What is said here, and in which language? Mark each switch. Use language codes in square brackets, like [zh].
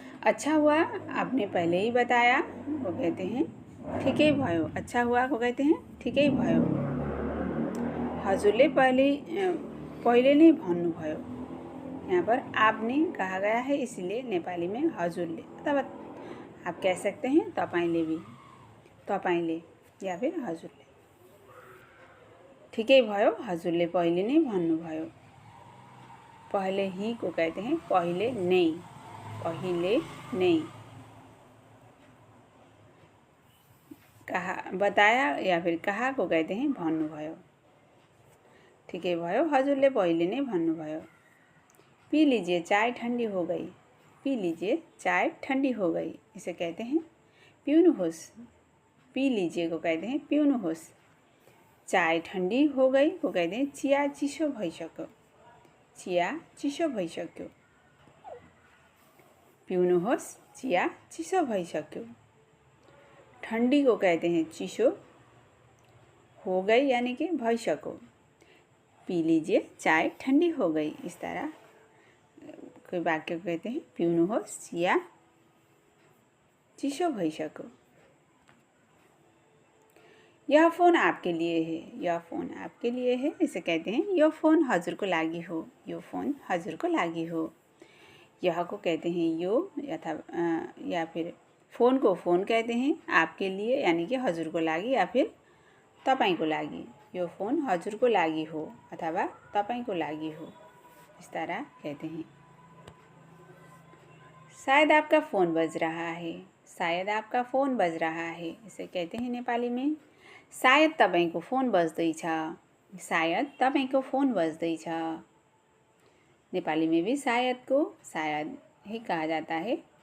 [hi] अच्छा हुआ आपने पहले ही बताया वो कहते हैं [ne] ठिकै भयो, [hi] अच्छा हुआ को कहते हैं ठिकै भयो। [ne] हजुरले पहिले नै भन्नुभयो, [hi] यहाँ पर आपने कहा गया है इसलिए नेपाली में हजुरले, अथवा आप कह सकते हैं तपाईले भी, तपाईले या फिर हजुरले। [ne] ठिकै भयो हजुरले पहिले नै भन्नुभयो। [hi] पहले ही को कहते हैं [ne] पहिले नै, [hi] पहिले नै। कहा बताया या फिर कहा को कहते हैं भन्नुभयो। [ne] ठिकै भयो हजुरले पहिले नै भन्नुभयो। [hi] पी लीजिए चाय ठंडी हो गई, पी लीजिए चाय ठंडी हो गई, इसे कहते हैं पिउनुहोस्। पी लीजिए को कहते हैं पिउनुहोस्। चाय ठंडी हो गई को कहते हैं [ne] चिया चिसो भइसक्यो, [hi] चिया चिसो भइसक्यो। [ne] पिउनुहोस् चिया चिसो भइसक्यो। [hi] ठंडी को कहते हैं चिसो, हो गई यानी कि भइसक्यो। पी लीजिए चाय ठंडी हो गई, इस तरह कोई वाक्य को कहते हैं [ne] पिउनुहोस् चिया चिसो भइसक्यो। [hi] यह फ़ोन आपके लिए है, यह फ़ोन आपके लिए है, इसे कहते हैं [ne] यो फ़ोन हजुरको लागि हो, [hi] यो फ़ोन हजुरको लागि हो। यह को कहते हैं यो या फिर फ़ोन को फ़ोन कहते हैं आपके लिए यानी कि [ne] हजुरको लागि [hi] या फिर [ne] तपाईको लागि। यो फ़ोन हजुरको लागि हो अथवा तपाईको लागि हो, [hi] इस तरह कहते हैं। शायद आपका फ़ोन बज रहा है, शायद आपका फ़ोन बज रहा है, इसे कहते हैं नेपाली में [ne] शायद तपाईको फ़ोन बज्दैछ, [hi] शायद तपाईको फ़ोन बज्दैछ। नेपाली में भी शायद को शायद ही कहा जाता है।